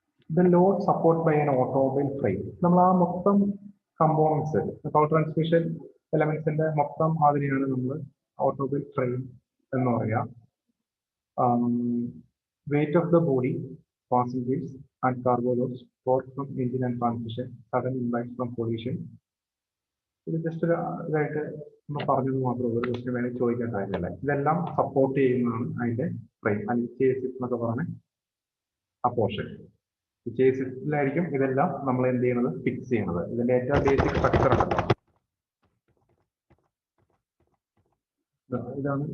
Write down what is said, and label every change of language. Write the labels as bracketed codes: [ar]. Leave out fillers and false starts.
[en] The load support by an automobile frame. [ml] നമ്മൾ ആ മൊത്തം കമ്പോണൻസ് പവർ ട്രാൻസ്മിഷൻ എലമെന്റ്സിന്റെ മൊത്തം അതിനെയാണ് നമ്മൾ ഓട്ടോമൊബൈൽ ഫ്രെയിം എന്ന് പറയാം. [en] Weight of the body, passengers and cargo loads, torque from engine and transmission, sudden impact from collision. [ml] ഇത് just ഒരു ഇതായിട്ട് നമ്മൾ പറഞ്ഞത് മാത്രമേ ഒരു ക്വസ്റ്റ്യൻ വേണമെങ്കിൽ ചോദിക്കാൻ കാര്യമല്ല. ഇതെല്ലാം സപ്പോർട്ട് ചെയ്യുന്നതാണ് അതിന്റെ ഫ്രെയിം അല്ലെങ്കിൽ ചേസിസ് എന്നൊക്കെ പറഞ്ഞ ആ പോർഷൻ. ചേസിസിലായിരിക്കും ഇതെല്ലാം നമ്മൾ എന്ത് ചെയ്യുന്നത്, ഫിക്സ് ചെയ്യുന്നത്. ഇതിന്റെ ഏറ്റവും ബേസിക് സ്ട്രക്ചർ ആണ് ഇതാണ്.